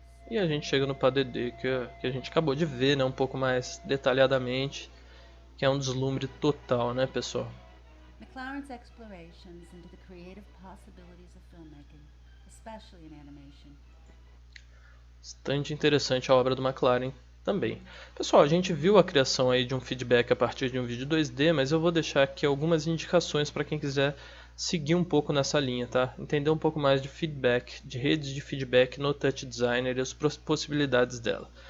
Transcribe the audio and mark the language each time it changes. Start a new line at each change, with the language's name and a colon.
Portuguese: E a gente chega no PADD, que a gente acabou de ver, né, um pouco mais detalhadamente, que é um deslumbre total, né, pessoal?
English: McLaren's explorations into the creative possibilities of filmmaking, especially in animation.
Portuguese: Bastante interessante a obra do McLaren também. Pessoal, a gente viu a criação aí de um feedback a partir de um vídeo 2D, mas eu vou deixar aqui algumas indicações para quem quiser seguir um pouco nessa linha, tá? Entender um pouco mais de feedback, de redes de feedback no Touch Designer e as possibilidades dela.